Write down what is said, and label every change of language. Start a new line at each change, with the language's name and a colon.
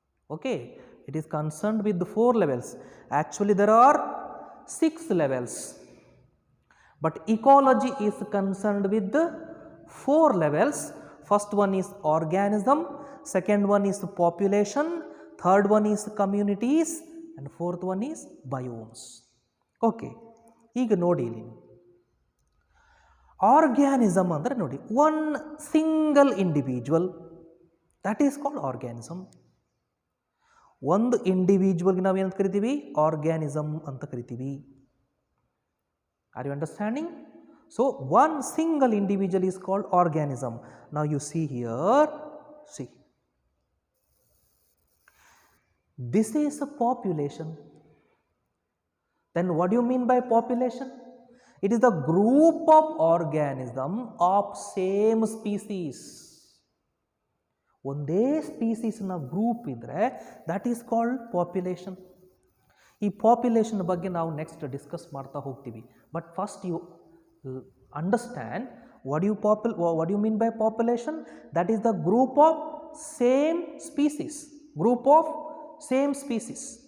English: Okay, it is concerned with the 4 levels. Actually there are 6 levels, but ecology is concerned with the 4 levels. First one is organism, second one is population, third one is communities, and fourth one is biomes.
Kannada: Okay, ಈಗ ನೋಡಿ ಇಲ್ಲಿ organism ಅಂದರೆ ನೋಡಿ,
English: One single individual, that is called organism.
Kannada: ಒಂದು ಇಂಡಿವಿಜುವಲ್ಗೆ ನಾವು ಏನಂತ ಕರಿತೀವಿ? Organism ಅಂತ ಕರಿತೀವಿ.
English: Are you understanding? So one single individual is called organism. ನಾವು you see here, see this is a population. Then what do you mean by population? It is the group of organism of same species.
Kannada: ಒಂದೇ ಸ್ಪೀಸೀಸ್ನ group ಇದ್ದರೆ
English: That is called population.
Kannada: ಈ population ಬಗ್ಗೆ ನಾವು next discuss ಮಾಡ್ತಾ ಹೋಗ್ತೀವಿ.
English: But first you understand what you mean by population. That is the group of same species. Group of same species.